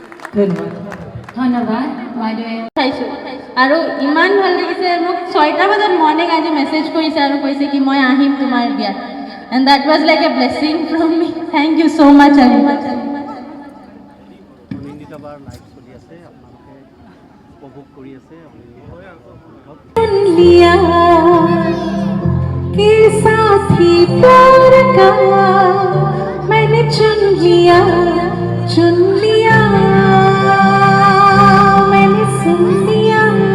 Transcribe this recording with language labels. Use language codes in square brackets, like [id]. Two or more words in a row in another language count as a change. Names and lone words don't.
[as] ধন্যবাদ বাইদেৱে চাইছোঁ আৰু ইমান ভাল লাগিছে মোক 6টা বজাত মৰ্ণিং আজি মেছেজ কৰিছে আৰু কৈছে কি মই আহিম তোমাৰ বিয়াত [en] and that was like a blessing from me thank you so much [as] নিন্দিতবাৰ লাইভ চলি আছে আপোনালোকে উপভোগ কৰি আছে [hi] लिया के साथी प्यार का मैंने चुन लिया मैंने सुन लिया